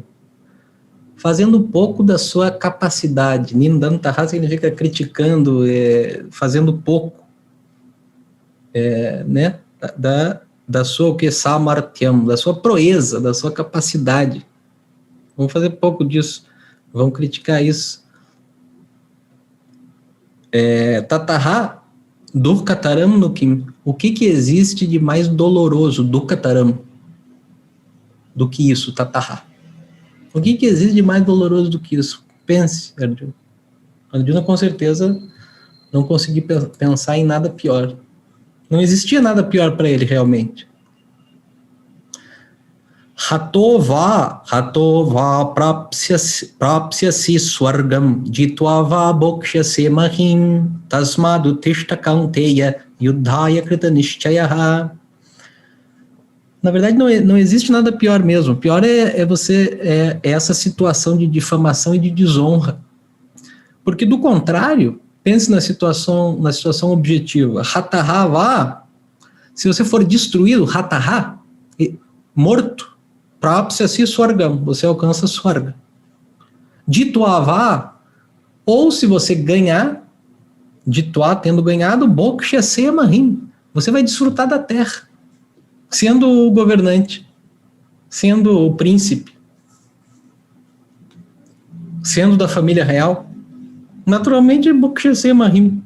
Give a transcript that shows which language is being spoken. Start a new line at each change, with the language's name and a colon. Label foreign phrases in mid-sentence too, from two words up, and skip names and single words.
Portuguese: Fazendo pouco da sua capacidade. Nindantaha significa criticando, fazendo pouco, né? Da sua, o que? Samarthyam, da sua proeza, da sua capacidade. Vão fazer pouco disso, vão criticar isso.
Sanskrit: Tataha durkataram nukim.
Portuguese: O que existe de mais doloroso, durkataram, do que isso, tataha? O que existe de mais doloroso do que isso? Pense, Arjuna. Arjuna com certeza não conseguiu pensar em nada pior. Não existia nada pior para ele realmente.
Sanskrit: Hatova prapsyasi swargam jitvava bokshase mahim tasmadu tishta kaunteya yudhaya krita nishchayaha.
Portuguese: Na verdade, não existe nada pior mesmo. Pior é essa situação de difamação e de desonra. Porque, do contrário, pense na situação objetiva. Hatahava, se você for destruído, hataha, morto,
Sanskrit: prapsyasi swargam,
Portuguese: você alcança swarga. Ditwava, ou se você ganhar, ditwa, tendo ganhado,
Sanskrit: bokshase mahim,
Portuguese: você vai desfrutar da terra. Sendo o governante, sendo o príncipe, sendo da família real, naturalmente
Sanskrit: bokshase mahim.